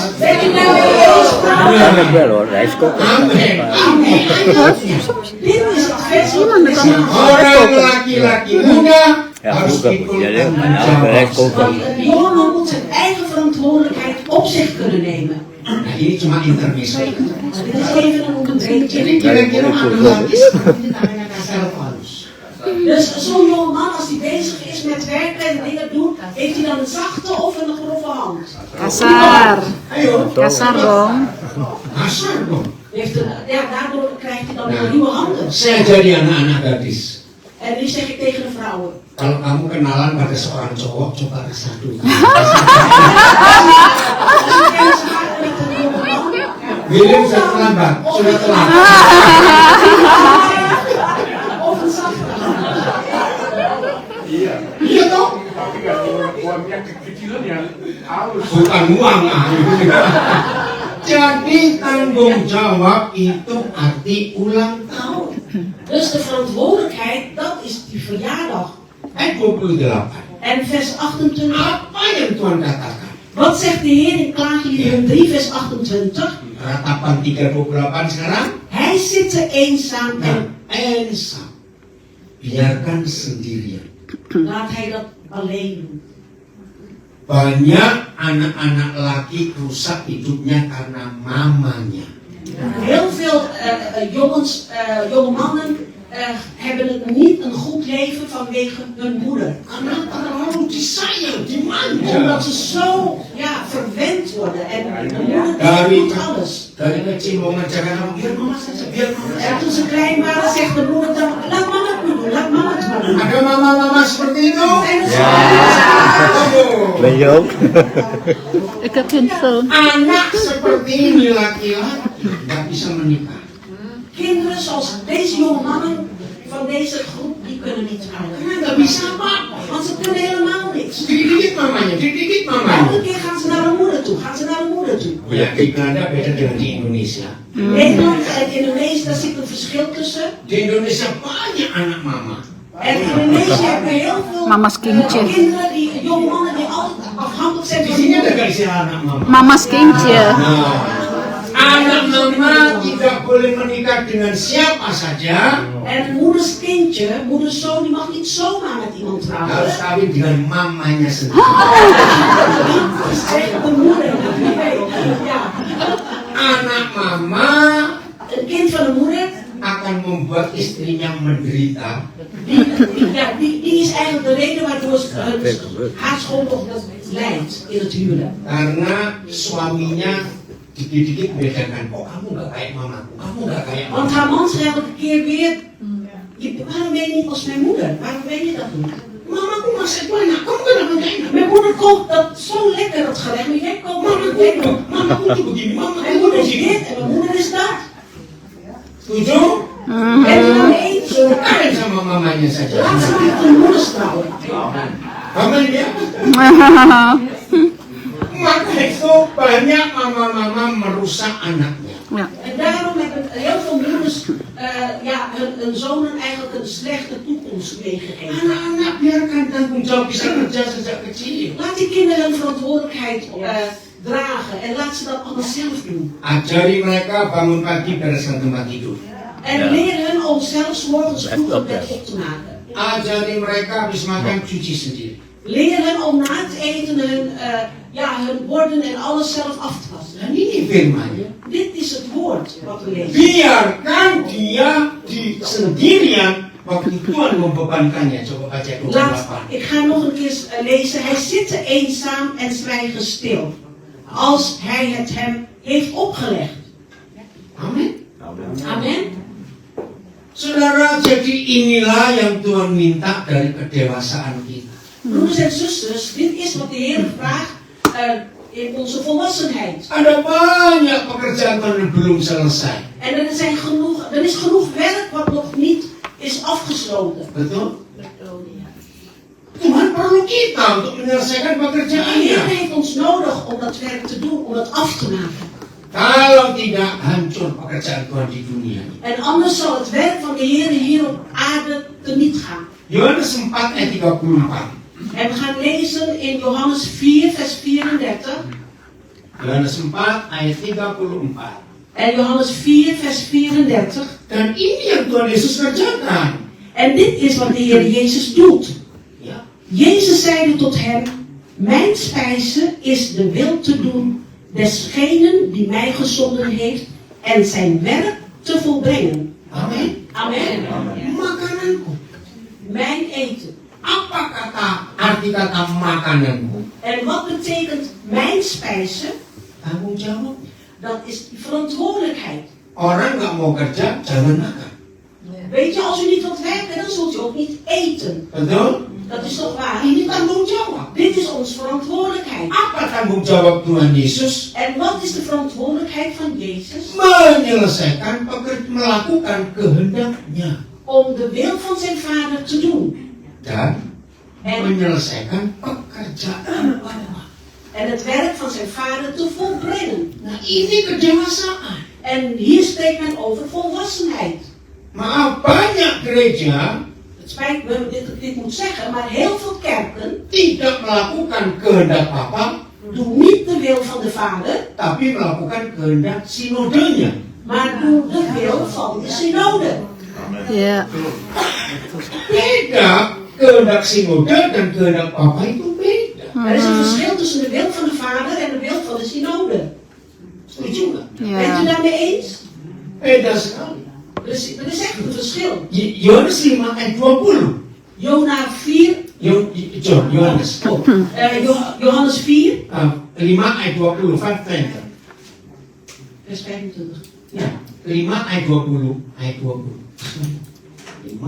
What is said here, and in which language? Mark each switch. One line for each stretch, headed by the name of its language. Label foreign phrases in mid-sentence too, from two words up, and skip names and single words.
Dutch: Bent u nou mee eens, vrouwen? Kan ik wel hoor, rijst koken. Amin. Amin. Dit is het vers wat we zien.
Indonesian: Orang laki-laki muda
Dutch: Ja,
Indonesian: harus
Dutch: koken
Indonesian: ikut
Dutch: moet je hè.
Indonesian: tanggung
Dutch: Nou, rijst
Indonesian: jawab.
Dutch: koken. Want een jongeman moet zijn eigen verantwoordelijkheid op zich kunnen nemen.
Indonesian: Nah, ini cuma intermezzo.
Dutch: Dit is even een onderbreking.
Indonesian: Jadi kira-kira anak laki seperti ini tangannya kasar atau halus?
Dutch: Dus zo'n jonge man, als hij bezig is met werken en dingen doen, heeft hij dan een zachte of een grove hand?
Indonesian: Kasar. Ayo. Kasar dong. Kasar dong.
Dutch: Daardoor krijgt hij dan weer nieuwe handen.
Indonesian: Saya jadi anak-anak gadis.
Dutch: En nu zeg ik tegen de vrouwen.
Indonesian: Kalau kamu kenalan pada seorang cowok, coba kesah dulu.
Dutch: Als je kennis maakt met een jonge man,
Indonesian: William sudah terlambat, sudah telat.
Dutch: of een zachte hand.
Indonesian: Iya toh? Tapi kalau uang yang kekecilan ya halus. Bukan uang ah. Jadi tanggung jawab itu arti ulang tahun.
Dutch: Dus de verantwoordelijkheid, dat is die verjaardag.
Indonesian: Ayat 28.
Dutch: En vers 28.
Indonesian: Apa yang Tuhan katakan?
Dutch: Wat zegt de Heer in Klaagliederen 3 vers 28?
Indonesian: Ratapan 3:28 sekarang.
Dutch: Hij zit te eenzaam en
Indonesian: Nah, ensam. Biarkan sendirian.
Dutch: laat hij dat alleen doen.
Indonesian: Banyak anak-anak laki rusak hidupnya karena mamanya.
Dutch: Heel veel jonge mannen hebben het niet een goed leven vanwege hun moeder.
Indonesian: Karena terlalu disayang, dimanja.
Dutch: Omdat ze zo verwend worden en de moeder doet alles.
Indonesian: Dari kecil mau ngajarin kamu, biar mama saja, biar mama
Dutch: En
Indonesian: saja.
Dutch: toen ze klein waren, zegt de moeder dan, laat mama het maar doen, laat mama het maar doen.
Indonesian: Ada mama-mama seperti itu?
Dutch: En dan Oh. Ben je ook? Ik heb een zoon.
Indonesian: Anak seperti ini laki-laki nggak bisa menikah.
Dutch: Kinderen zoals deze jonge mannen van deze groep, die kunnen niet trouwen.
Indonesian: Nggak bisa apa-apa.
Dutch: Want ze kunnen helemaal niks.
Indonesian: Dikit-dikit mamanya, dikit-dikit mamanya.
Dutch: Elke keer gaan ze naar de moeder toe,
Indonesian: Ya, di Belanda beda dengan di Indonesia.
Dutch: Nederland en Indonesië, daar zit een verschil tussen.
Indonesian: Di Indonesia banyak anak mama.
Dutch: En in Indonesië hebben we heel veel Mama's kindje. kinderen, jonge mannen die altijd afhankelijk zijn
Indonesian: Di
Dutch: van
Indonesian: sini
Dutch: de
Indonesian: ada
Dutch: moeder.
Indonesian: gak istilah anak mama?
Dutch: Mama's kindje.
Indonesian: Anak mama tidak boleh menikah dengan siapa saja.
Dutch: En moeders kindje, moeders zoon, die mag niet zomaar met iemand trouwen.
Indonesian: Harus kawin dengan mamanya sendiri.
Dutch: Tegen de moeder. Ja.
Indonesian: Anak mama
Dutch: Een kind van de moeder,
Indonesian: akan membuat istrinya menderita.
Dutch: die is eigenlijk de reden waardoor haar schoondochter lijdt in het huwelijk.
Indonesian: Karena suaminya dikit-dikit bedakan. Oh, kamu gak kayak mamaku, kamu gak kayak
Dutch: Want
Indonesian: mamaku.
Dutch: haar man zegt elke keer weer, waarom ben je niet als mijn moeder? Waarom ben je dat niet?
Indonesian: Mamaku masak banyak, kamu kenapa gak enak?
Dutch: Mijn moeder kookt dat zo lekker, dat gerecht, maar jij kookt maar niet lekker.
Indonesian: Mamaku tuh begini, mamaku
Dutch: Mijn
Indonesian: tuh
Dutch: moeder is
Indonesian: begini.
Dutch: dit en mijn moeder is dat.
Indonesian: Setuju?
Dutch: En dan eens,
Indonesian: Suruh kawin sama mamanya saja.
Dutch: laat ze met hun moeders trouwen.
Indonesian: Aman ya? Maka itu banyak mama-mama merusak anaknya.
Dutch: Ja. En daarom hebben heel veel moeders hun zonen eigenlijk een slechte toekomst meegegeven.
Indonesian: Anak-anak biarkan tanggung jawab bisa kerja sejak kecil.
Dutch: Laat die kinderen hun verantwoordelijkheid dragen en laat ze dat allemaal zelf doen.
Indonesian: Ajari mereka bangun pagi bereskan tempat tidur.
Dutch: En leer hun om zelfs morgens vroeg het bed op te maken.
Indonesian: Ajari mereka habis makan cuci sendiri.
Dutch: Leer hen om na het eten hun borden en alles zelf af te wassen.
Indonesian: Dan ini firmannya.
Dutch: Dit is het woord wat we lezen.
Indonesian: Biarkan dia di sendirian waktu Tuhan membebankannya. Coba baca 28.
Dutch: Ik ga nog een keer lezen. Hij zit eenzaam en zwijgen stil. Als hij het hem heeft opgelegd.
Indonesian: Amin.
Dutch: Amen.
Indonesian: Saudara, jadi inilah yang Tuhan minta dari kedewasaan kita.
Dutch: Broeders en zusters, dit is wat de Heer vraagt in onze volwassenheid.
Indonesian: Ada banyak pekerjaan yang belum selesai.
Dutch: En er is genoeg werk wat nog niet is afgesloten.
Indonesian: Betul? Tuhan perlu kita untuk menyelesaikan
Dutch: De Heer
Indonesian: pekerjaannya.
Dutch: heeft ons nodig om dat werk te doen, om dat af te maken.
Indonesian: Kalau tidak, hancur pekerjaan Tuhan di dunia.
Dutch: En anders zal het werk van de Heer hier op aarde teniet gaan.
Indonesian: Yohanes 4 ayat 34.
Dutch: En we gaan lezen in Johannes 4, vers 34.
Indonesian: Yohanes 4 ayat 34.
Dutch: En Johannes 4, vers 34.
Indonesian: Dan ini yang Tuhan Yesus kerjakan.
Dutch: En dit is wat de Heer Jezus doet.
Indonesian: Ya.
Dutch: Jezus zeide tot hem, mijn spijze is de wil te doen desgenen die mij gezonden heeft en zijn werk te volbrengen.
Indonesian: Amin.
Dutch: Amen.
Indonesian: Makananku.
Dutch: Mijn eten.
Indonesian: Apa arti kata makananku?
Dutch: En wat betekent mijn spijze?
Indonesian: Tanggung jawab.
Dutch: Dat is die verantwoordelijkheid.
Indonesian: Orang nggak mau kerja, jangan makan.
Dutch: Weet je, als u niet wilt werken, dan zult u ook niet eten.
Indonesian: Betul?
Dutch: Dat is toch waar?
Indonesian: Ini tanggung jawab.
Dutch: Dit is onze verantwoordelijkheid.
Indonesian: Apa tanggung jawab Tuhan Yesus?
Dutch: En wat is de verantwoordelijkheid van Jezus?
Indonesian: Menyelesaikan melakukan kehendaknya
Dutch: Om de wil van zijn vader te doen.
Indonesian: dan menyelesaikan pekerjaan Allah.
Dutch: En het werk van zijn vader te volbrengen.
Indonesian: Nah, ini kedewasaan.
Dutch: En hier spreekt men over volwassenheid.
Indonesian: Maaf, banyak gereja
Dutch: Het spijt me dat ik dit moet zeggen, maar heel veel kerken
Indonesian: tidak melakukan kehendak Bapa,
Dutch: doen niet de wil van de vader,
Indonesian: tapi melakukan kehendak sinodenya.
Dutch: maar doen de wil van de synode. Ja.
Indonesian: Beda, kehendak sinode dan kehendak Bapa itu beda.
Dutch: Er is een verschil tussen de wil van de vader en de wil van de synode.
Indonesian: Setuju nggak?
Dutch: Bent u Ja. daarmee eens?
Indonesian: Beda sekali.
Dutch: Er is echt een verschil.
Indonesian: Yohanes 5 ayat 20.
Dutch: Jona 4,
Indonesian: Yohanes.
Dutch: Johannes 4,
Indonesian: 5 ayat 20, 5:20.
Dutch: vers 25.
Indonesian: Ya, 5 ayat 20, ayat 20. 5.